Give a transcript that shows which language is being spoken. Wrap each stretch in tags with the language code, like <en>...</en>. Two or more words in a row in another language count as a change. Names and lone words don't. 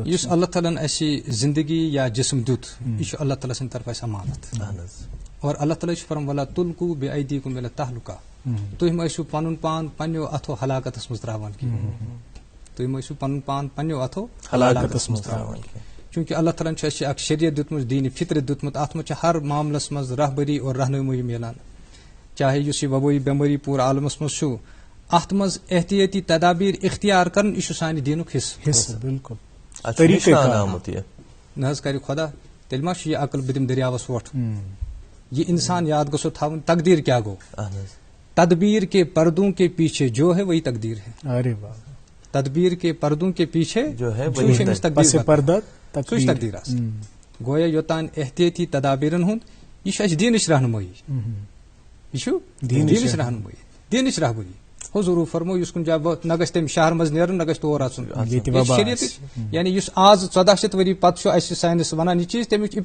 <ks>یُس اللہ تعالیٰ ہن اَسہِ زندگی یا جسم دیُت یہِ چھُ اللہ تعالیٰ سٕنٛدِ طرفہٕ اَسہِ امانت اور اللہ تعالیٰ چھُ فرمان</ks> <ar>ولا تُلقوا بأیدیکم الی التہلکہ</ar> <ks>تُہۍ مہ ٲسِو پنُن پان پننیو اتھو ہلاکتس منٛز تراوان کینٛہہ تُہۍ مہ ٲسِو پنُن پان پننیو اتھو ہلاکتس منٛز تراوان چوٗنکہِ اللہ تعالیٰ ہن چھُ اَسہِ اکھ شریعت دیُتمُت دیٖنہِ فطرت دیُتمُت اتھ منٛز چھُ ہر معاملس منٛز رہبری اور رہنمٲیی میلان چاہے یُس یہِ وبٲیی بٮ۪مٲری پوٗرٕ عالمس منٛز چھُ اتھ منٛز احتیاطی تدابیٖر اختیار کرُن یہِ چھُ سانہِ دیٖنُک حصہٕ بالکل نہ حظ کرِ خۄدا تیٚلہِ ما چھُ یہِ عقل بہٕ دِمہٕ دٔریاوس وۄٹھ یہ انسان یاد گژھو تھاوُن تقدیر کیا گو</ks> <ur>تدبیر کے پردوں کے پیچھے جو ہے وہی تقدیر ہے تدبیر کے پردوں کے پیچھے جو ہے وہی تقدیر</ur> <ks>گویا یوتان احتیاطی تدابیرن ہُنٛد یہِ چھُ اَسہِ دیٖنٕچ رہنمٲیی یہِ چھُ دیٖنٕچ رہنمٲیی دیٖنٕچ رہبری حضوٗرو فرمو یُس کُنہِ جایہِ نہ گژھِ تٔمِس شہر منٛز نیرُن نہ گژھِ تور اژُن شریعتٕچ یعنی یُس آز 1400 ؤری پتہٕ چھُ اَسہِ ساینس ونان یہِ چیٖز تَمیُک</ks>